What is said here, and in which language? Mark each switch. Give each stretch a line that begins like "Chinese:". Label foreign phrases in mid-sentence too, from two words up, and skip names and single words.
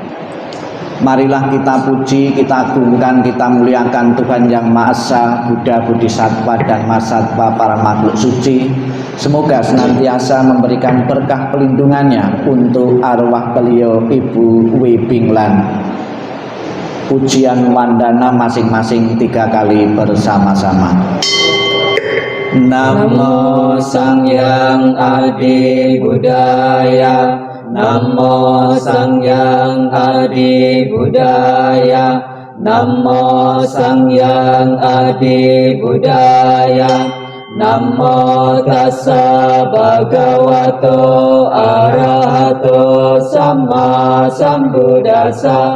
Indonesian: Marilah kita puji, kita agungkan, kita muliakan Tuhan Yang Maha Esa, Buddha, Bodhisattva dan Mahasatwa para makhluk suci. Semoga senantiasa memberikan berkah pelindungannya untuk arwah beliau Ibu W. Binglan. Pujian wandana masing-masing 3 kali bersama-sama.
Pali: Namo Sangyang Adi Buddhaya, Namo Sangyang Adi Buddhaya, Namo Sangyang Adi Buddhaya, Namo Tassa Bhagavato Arahato Sama Sambuddhassa,